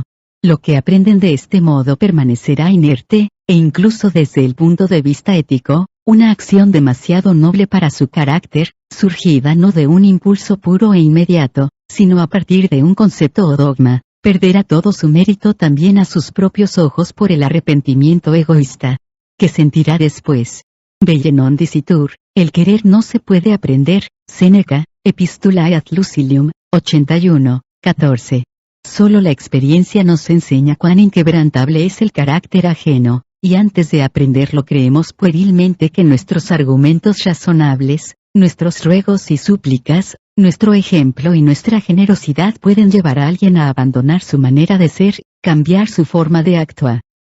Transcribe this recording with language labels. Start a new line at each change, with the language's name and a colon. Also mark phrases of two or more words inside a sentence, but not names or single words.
Spanish: Lo que aprenden de este modo permanecerá inerte, e incluso desde el punto de vista ético, una acción demasiado noble para su carácter, surgida no de un impulso puro e inmediato, sino a partir de un concepto o dogma, perderá todo su mérito también a sus propios ojos por el arrepentimiento egoísta. ¿Qué sentirá después?
Latin: Belle non dicitur,
Spanish: el querer no se puede aprender, Séneca, Epistulae ad Lucilium, 81, 14. Solo la experiencia nos enseña cuán inquebrantable es el carácter ajeno, y antes de aprenderlo creemos puerilmente que nuestros argumentos razonables, nuestros ruegos y súplicas, nuestro ejemplo y nuestra generosidad pueden llevar a alguien a abandonar su manera de ser, cambiar su forma de actuar.